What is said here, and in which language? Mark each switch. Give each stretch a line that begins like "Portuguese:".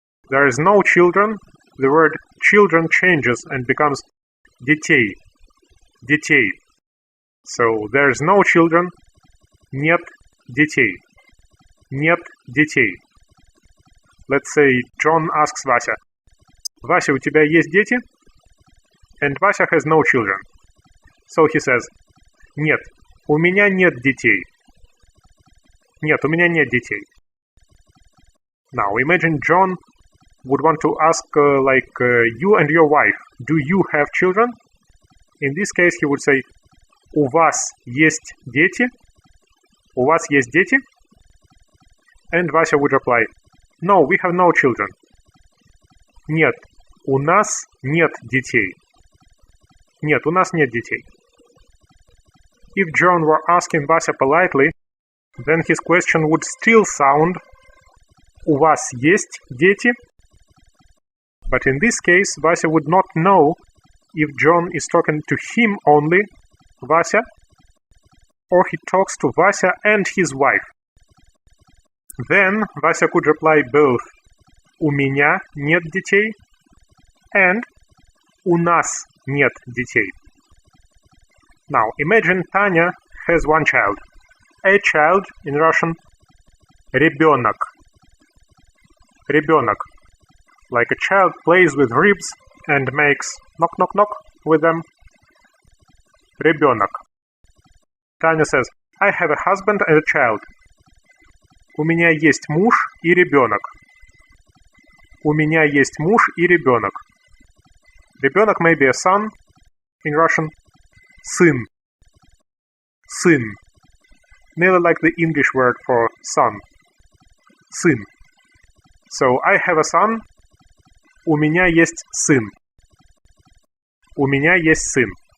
English: There is no children. The word children changes and becomes
Russian: детей, детей.
English: So there's no children,
Russian: нет детей, нет детей.
English: Let's say John asks Vasya, Vasya,
Russian: у тебя есть дети?
English: And Vasya has no children. So he says,
Russian: нет, у меня нет детей. Нет, у меня нет детей.
English: Now, imagine John would want to ask, you and your wife, do you have children? In this case, he would say,
Russian: у вас есть дети? У вас есть дети?
English: And Vasya would reply, no, we have no children.
Russian: Нет, у нас нет детей. Нет, у нас нет детей.
English: If John were asking Vasya politely, then his question would still sound
Russian: «У вас есть дети?»
English: But in this case, Vasya would not know if John is talking to him only, Vasya, or he talks to Vasya and his wife. Then Vasya could reply both
Russian: «У меня нет детей» and «У нас нет детей».
English: Now, imagine Tanya has one child. A child, in Russian, ребенок.
Russian: Ребенок.
English: Like a child plays with ribs and makes knock, knock, knock with them.
Russian: Ребенок.
English: Tanya says, I have a husband and a child.
Russian: У меня есть муж и ребенок. У меня есть муж и ребенок.
English: Ребенок may be a son, in Russian, сын.
Russian: Сын.
English: Nearly like the English word for son.
Russian: Сын.
English: So, I have a son.
Russian: У меня есть сын. У меня есть сын.